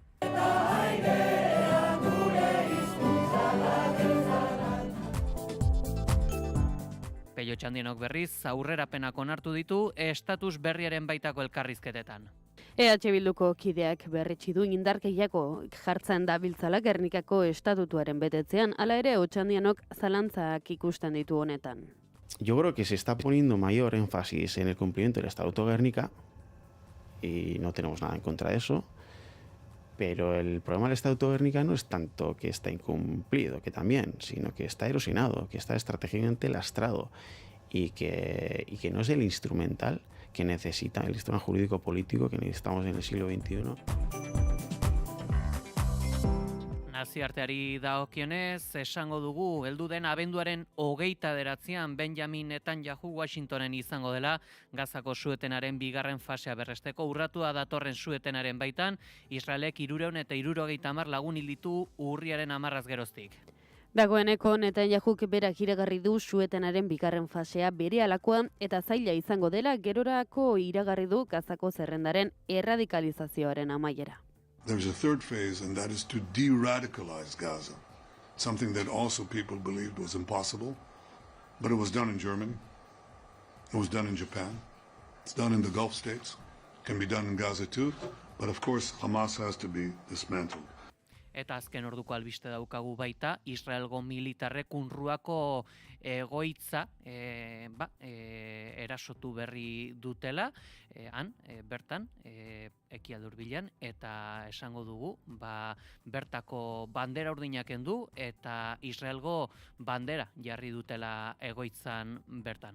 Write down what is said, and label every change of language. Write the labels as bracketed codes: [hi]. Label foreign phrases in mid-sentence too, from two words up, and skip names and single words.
[eu] Peio Txandienok berriz, aurrerapenak onartu ditu estatus berriaren baitako elkarrizketetan. EH Bilduko kideak berretsi du indarkeiako jartzen dabiltzala Gernikako estatutuaren betetzean, hala ere Otxandienok zalantzak ikusten ditu honetan. [es] Yo creo que se está poniendo mayor énfasis en el cumplimiento del Estatuto de Gernika y no tenemos nada en contra de eso. Pero el problema del Estatuto de Gernika no es tanto que está incumplido, que también, sino que está erosionado, que está estratégicamente lastrado y que no es el instrumental que necesita el instrumento jurídico-político que necesitamos en el siglo XXI. [eu] Naziarteari dagokionez, esango dugu, heldu den abenduaren 29an Benjamin Netanyahu Washingtonen izango dela, Gazako suetenaren bigarren fasea berresteko urratua datorren suetenaren baitan, Israelek 370 lagun hil ditu urriaren 10 geroztik. Dagoeneko Netanyahuk berak iragarri du suetenaren bigarren fasea berehalakoa eta zaila izango dela gerorako iragarri du Gazako zerrendaren erradikalizazioaren amaiera. [en] There's a third phase, and that is to de-radicalize Gaza, something that also people believed was impossible, but it was done in Germany, it was done in Japan, it's done in the Gulf states, can be done in Gaza too, but of course Hamas has to be dismantled. [eu] Eta azken orduko albiste daukagu baita, Israelgo militarrek UNRWAko egoitza erasotu berri dutela, bertan, Ekialde Hurbilean, eta esango dugu, bertako bandera urdinak kendu eta Israelgo bandera jarri dutela egoitzan bertan.